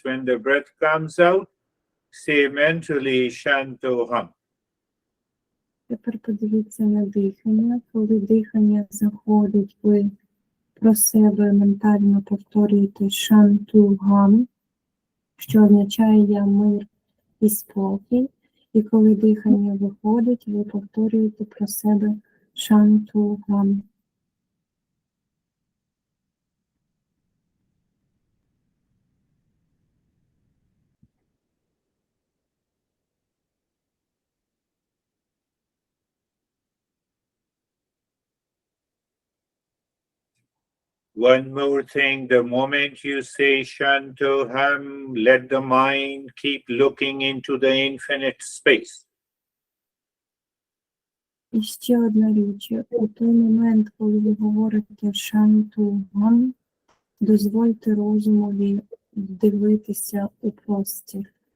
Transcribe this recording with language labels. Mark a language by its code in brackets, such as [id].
[en] When the breath comes out, say mentally Shanto Hum. [uk] Тепер подивіться на дихання. Коли дихання заходить, ви про себе ментально повторюєте шантугам, що означає я мир і спокій. І коли дихання виходить, ви повторюєте про себе шантугам. [en] One more thing, the moment you say Shantoham, let the mind keep looking into the infinite space. [uk] І ще одна річ. У той момент, коли ви говорите шантугам, дозвольте розумові дивитися у простір.